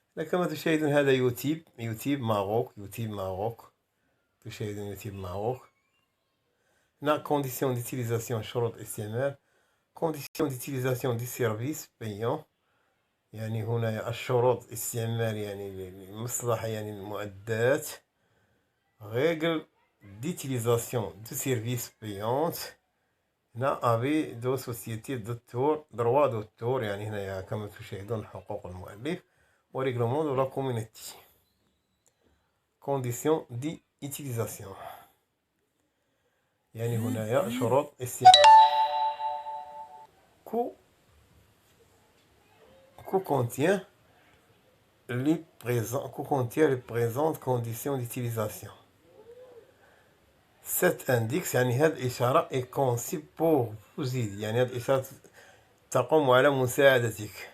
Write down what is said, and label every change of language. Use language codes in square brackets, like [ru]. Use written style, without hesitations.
[ar] كما تشاهدون هذا يوتيوب ماروك. تشاهدون يوتيوب ماروك. هنا [fr] conditions d'utilisation [ar] شروط الاستعمال. [fr] conditions d'utilisation du service payant، [ar] يعني هنا الشروط الاستعمال يعني المصلحة يعني المعدات. [fr] règle d'utilisation du service payant، هنا avis de société d'auteur droit d'auteur، [ar] يعني هنا كما تشاهدون حقوق المؤلف. وريغلومون دو لا كوميونيتي. [fr] conditions d'utilisation، [ar] يعني هنايا شروط استعمال. [fr] contient les présentes conditions d'utilisation. Cet index [ar] يعني هذه الإشارة [fr] est conçue pour vous aider، [ar] يعني هذه الإشارة تقوم على مساعدتك